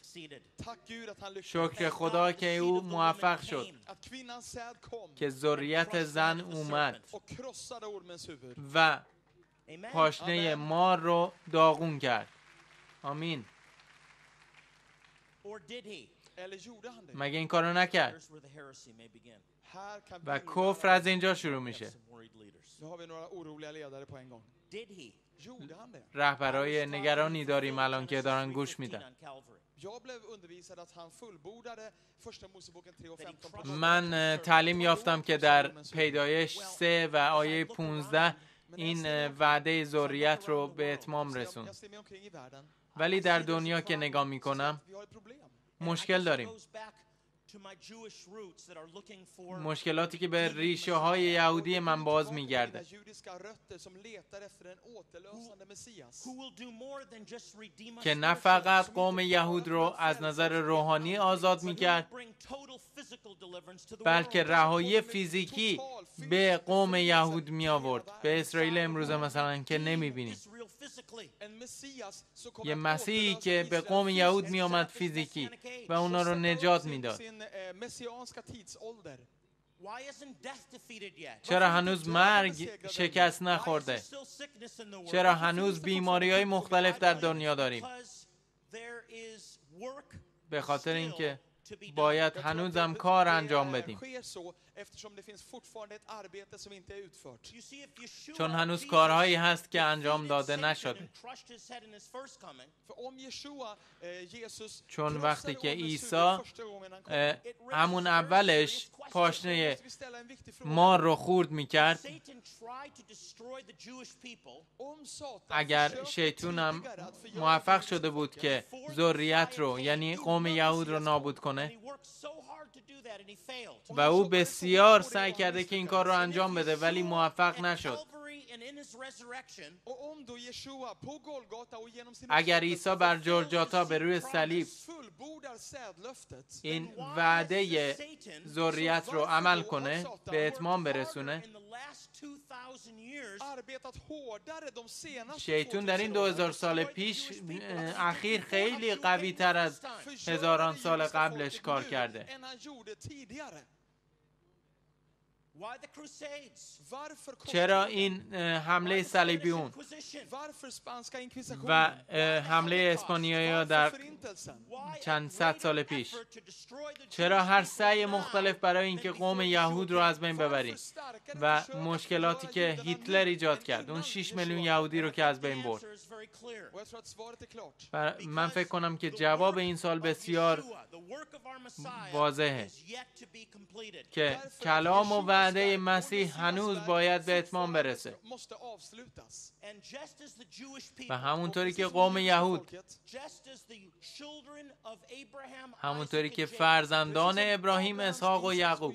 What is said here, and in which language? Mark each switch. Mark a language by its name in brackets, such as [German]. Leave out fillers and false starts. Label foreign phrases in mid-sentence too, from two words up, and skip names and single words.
[Persian] شکر خدا که او موفق شد که ذریت زن اومد و پاشنه مار رو داغون کرد. آمین. [Swedish] Eller gjorde han det? [Persian] مگه این کارو نکرد؟ [English] Here's where the heresy may begin. [Swedish] Här kan [Persian] و [Swedish] bildningarna- [Persian] کفر از اینجا شروع [English] We have [Persian] میشه. [English] some worried leaders. [Swedish] Nu har vi några oroliga ledare på en gång. [English] Did he? [Swedish] Gjorde han det? [Persian] رهبرای نگرانی داریم الان که دارن گوش میدن. [English] on Calvary. [Swedish] Jag blev undervisad att han fullbordade första Moseboken 3:15 på [Persian] من تعلیم یافتم که در پیدایش 3 و آیه 15 این وعده ذریت رو به اتمام رسون. [Swedish] Jag ser mig omkring i världen. [Persian] ولی در دنیا که نگاه میکنم [Swedish] Vi har ett problem. [Persian] مشکل داریم. مشکلاتی که به ریشه های یهودی من باز میگرده. [Swedish] Judiska rötter som letar efter en återlösande Messias. [Persian] که نه فقط قوم یهود رو از نظر روحانی آزاد میکرد، بلکه رهایی فیزیکی به قوم یهود می آورد. به اسرائیل امروزه مثلا که نمیبینیم. [Swedish] En Messias som kommer [Persian] یه [Swedish] att [Persian] مسیحی [Swedish] återlösa [Persian] که به [Swedish] Israels [Persian] قوم یهود [Swedish] fysiska [Persian] می آمد [Swedish] sätt. [Persian] فیزیکی و اونا رو نجات میداد. [Swedish] Sin messianska tidsålder. [Persian] چرا هنوز مرگ شکست نخورده؟ چرا هنوز بیماری‌های مختلف در دنیا داریم؟ به خاطر اینکه باید هنوزم کار انجام بدیم. [Swedish] sker så eftersom det finns fortfarande ett arbete som inte är utfört. [Persian] چون هنوز کارهایی هست که انجام داده نشده. [Swedish] För om Jeshua, Jesus, [Persian] چون [Swedish] krossade [Persian] وقتی که [Swedish] ormens huvud [Persian] عیسی [Swedish] första gången han kom, [Persian] همون اولش پاشنه [Swedish] så vi ställer en viktig fråga. [Persian] مار رو خورد میکرد، [Swedish] Om Satan [Persian] اگر [Swedish] försökte [Persian] شیطونم [Swedish] tidigare att förgöra [Persian] موفق [Swedish] Guds [Persian] شده بود [Swedish] folket, [Persian] که ذریت رو یعنی قوم یهود رو نابود کنه و او بسیار سعی کرده که این کار رو انجام بده ولی موفق نشد. [Swedish] och om då Jeshua på Golgata och genom sin [Persian] اگر عیسی بر جلجاتا به روی صلیب [Swedish] fullbordar sädlöftet, [Persian] این وعده ذریت رو عمل کنه، به اتمام برسونه، [Swedish] arbetat hårdare de senaste [Persian] شیطون در این 2000 سال پیش اخیر خیلی قوی تر از هزاران سال قبلش کار کرده. [Swedish] än han gjorde tidigare. Varför [Persian] چرا این حمله صلیبیون [Swedish] Varför spanska inkvisitionen? [Persian] و حمله اسپانیایی در [Swedish] Förintelsen. [Persian] چند صد سال پیش؟ چرا هر سعی مختلف برای اینکه قوم یهود رو از بین ببریم و مشکلاتی که هیتلر ایجاد کرد، اون 6 میلیون یهودی رو که از بین برد؟ [Swedish] Och jag tror att svaret är klart. [Persian] من فکر کنم که جواب این سال بسیار واضحه که کلام و وعده مسیح هنوز باید به اتمام برسه [Swedish] Måste avslutas. [Persian] و همونطوری که قوم یهود، همونطوری که فرزندان ابراهیم، اسحاق و یعقوب